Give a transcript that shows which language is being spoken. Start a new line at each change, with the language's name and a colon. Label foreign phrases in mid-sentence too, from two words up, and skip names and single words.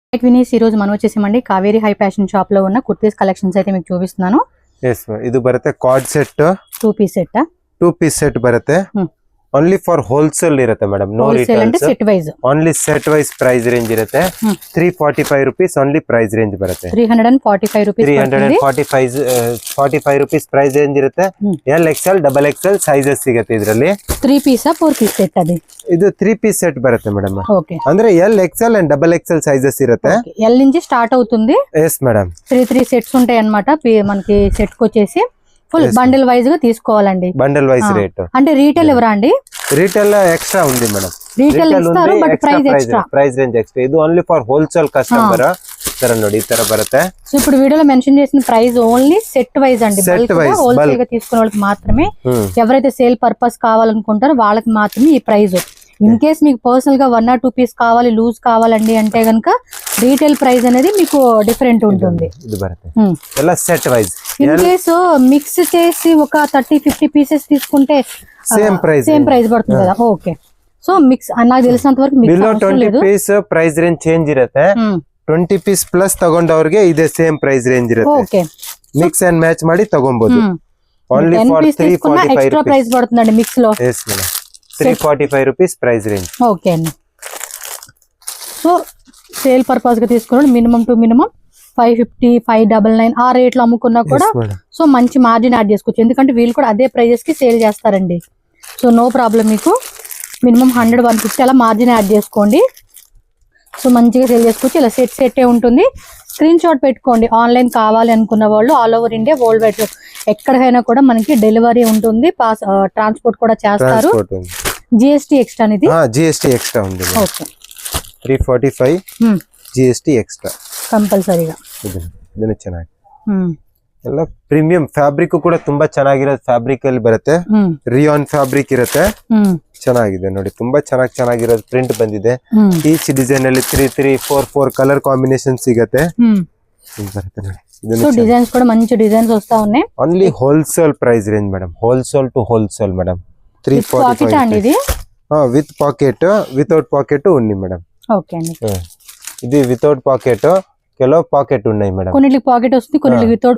Telugu: వినీస్ ఈ రోజు మనం వచ్చేసామండి కావేరి హై ఫ్యాషన్ షాప్ లో ఉన్న కుర్తీస్ కలెక్షన్స్ అయితే మీకు చూపిస్తున్నాను.
Kannada: ಇದು ಬರುತ್ತೆ
English: card set 2 piece set ಬರುತ್ತೆ. only for wholesale ಇರುತ್ತೆ madam. no retails, set wise only set wise price range ಇರುತ್ತೆ. 345 rupees only price range ಬರುತ್ತೆ. 345 ರೂಪೀಸ್ 345 rupees price range ಇರುತ್ತೆ. L XL double XL sizes ಸಿಗುತ್ತೆ ಇದರಲ್ಲಿ. 3 piece 4 piece set ಅದು.
Kannada: ಇದು
English: 3 piece set
Kannada: ಬರುತ್ತೆ ಮೇಡಮ್. ಓಕೆ,
English: ಅಂದ್ರೆ L XL and double XL sizes
Kannada: ಇರುತ್ತೆ.
Telugu: ఎల్ నుంచి స్టార్ట్ అవుతుంది.
English: yes madam.
Telugu: 3 సెట్స్ ఉంటాయి అన్నమాట. మనకి సెట్ కి వచ్చేసి ఫుల్ బండిల్ వైజ్ గా తీసుకోవాలండి.
English: bundle wise rate
Telugu: అంటే రీటైల్ ఎవరా అండి?
English: retail extra ఉంది మేడం. రీటైల్ ఇస్తారు but price extra. price range extra. ఇది only for wholesale customer.
Kannada: ತರ ನೋಡಿ ಈ ತರ ಬರುತ್ತೆ.
Telugu: సో ఇప్పుడు వీడియోలో మెన్షన్ చేసిన
English: price only set wise
Telugu: అండి. హోల్సేల్ గా తీసుకునే వాళ్ళకి మాత్రమే, ఎవరైతే సేల్ పర్పస్ కావాలనుకుంటారో వాళ్ళకి మాత్రమే ఈ ప్రైస్. ఇన్ కేస్ మీకు పర్సనల్ గా 1 or 2 పీస్ కావాలి, లూజ్ కావాలండి అంటే గనక రీటైల్ ప్రైస్ అనేది మీకు డిఫరెంట్ ఉంటుంది. ఇది
Kannada: ಬರುತ್ತೆ ಎಲ್ಲ
English: set wise.
Telugu: ఇన్ కేస్ మిక్స్ చేసి ఒక 30-50 పీసెస్ తీసుకుంటే సేమ్ ప్రైస్ పడుతుంది కదా. ఓకే, సో మిక్స్ నాకు తెలిసినంత వరకు మిక్స్ అవసరం లేదు. 20 పీస్
English: price range change
Kannada: ಇರುತ್ತೆ. 20 ಪೀಸ್ ಪ್ಲಸ್ ತಗೊಂಡವರಿಗೆ ಇದೆ
English: same price range
Kannada: ಇರುತ್ತೆ. ಓಕೆ,
English: mix and match
Kannada: ಮಾಡಿ ತಗೊಬಹುದು.
English: only for 345
Telugu: ఎక్స్ట్రా ప్రైస్ పడుతుందండి మిక్స్ లో.
English: yes madam. 345 rupees price range.
Telugu: ఓకే అండి. సో సేల్ పర్పస్ గా తీసుకున్నాడు మినిమం టు మినిమం 550, 599 ఆ రేట్లు అమ్ముకున్నా కూడా సో మంచి మార్జిన్ యాడ్ చేసుకోవచ్చు. ఎందుకంటే వీళ్ళు కూడా అదే ప్రైజెస్ కి సేల్ చేస్తారండి. సో నో ప్రాబ్లం, మీకు మినిమం 100, 150 అలా మార్జిన్ యాడ్ చేసుకోండి. సో మంచిగా సేల్ చేసుకోవచ్చు. ఇలా సెట్ ఉంటుంది. స్క్రీన్ షాట్ పెట్టుకోండి. ఆన్లైన్ కావాలి అనుకున్న వాళ్ళు ఆల్ ఓవర్ ఇండియా వరల్డ్ వైడ్ ఎక్కడికైనా కూడా మనకి డెలివరీ ఉంటుంది. ట్రాన్స్పోర్ట్ కూడా చేస్తారు.
English: GST extra
Telugu: అనేది.
English: GST extra
Telugu: ఉంది. ఓకే,
English: 345 GST extra
Kannada: ಕಂಪಲ್ಸರಿಗಾ. ಇದನ್ನ ಚೆನ್ನಾಗಿ ಎಲ್ಲ ಪ್ರೀಮಿಯಂ ಫ್ಯಾಬ್ರಿಕ್ ಕೂಡ ತುಂಬಾ ಚೆನ್ನಾಗಿರೋ ಫ್ಯಾಬ್ರಿಕ್ ಅಲ್ಲಿ ಬರುತ್ತೆ. ರಿಯಾನ್ ಫ್ಯಾಬ್ರಿಕ್ ಇರುತ್ತೆ. ಚೆನ್ನಾಗಿದೆ ನೋಡಿ, ತುಂಬಾ ಚೆನ್ನಾಗಿರೋ ಪ್ರಿಂಟ್ ಬಂದಿದೆ. ಈಚ್ ಡಿಸೈನ್ ಅಲ್ಲಿ 3, 3, 4, 4 ಕಲರ್ ಕಾಂಬಿನೇಷನ್ ಸಿಗುತ್ತೆ. ಬರುತ್ತೆ ನೋಡಿ.
Telugu: సో డిజైన్స్ కూడా మంచి డిజైన్స్ వస్తా ఉన్నాయి.
English: only wholesale price range madam. wholesale to wholesale madam. 345
Telugu: అండి ఇది.
English: with pocket, without pocket ఉంది మేడం.
Telugu: ఓకే అండి. ఇది
English: without pocket,
Telugu: కెలో పాకెట్ ఉన్నాయి మేడం. కొన్నిటికి పాకెట్ వస్తుంది, కొన్నిటికి వితౌట్.